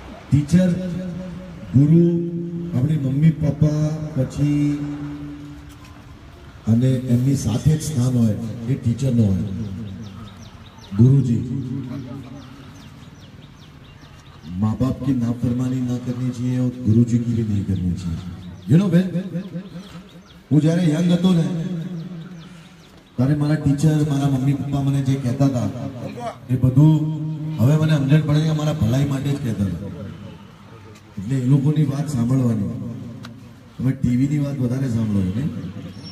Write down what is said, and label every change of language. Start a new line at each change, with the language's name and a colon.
Hindi: Teacher, गुरु, अपनी mummy papa
Gujarati: પછી અને એમની સાથે જ સ્થાન હોય એ ટીચરનો હોય.
Hindi: गुरुजी, माँ बाप की नाफरमानी ना करनी चाहिए और गुरुजी की भी नहीं करनी चाहिए.
English: You know
Gujarati: બેન, હું જ્યારે યંગ હતો ને ત્યારે મારા ટીચર, મારા મમ્મી પપ્પા મને જે કહેતા હતા એ બધું હવે મને સમજણ પડે કે મારા ભલાઈ માટે જ કહેતા હતા. એટલે એ લોકોની વાત સાંભળવાની. તમે ટીવીની વાત વધારે સાંભળો છો ને.